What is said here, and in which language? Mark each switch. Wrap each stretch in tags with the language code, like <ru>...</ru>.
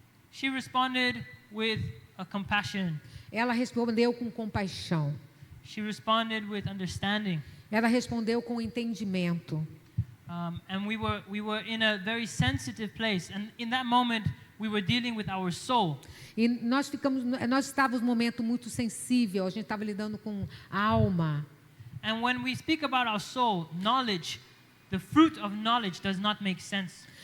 <en>She responded with a compassion.</en> <pt>Ela respondeu com compaixão.</pt> <en>She responded with understanding.</en> <pt>Ela respondeu com entendimento.</pt> <en>And we were in a very sensitive place, and in that moment we were dealing with our soul.</en> <pt>E nós estávamos num momento muito sensível. A gente estava lidando com a alma.</pt> <en>And when we speak about our soul, knowledge, the fruit of knowledge does not make sense.</en>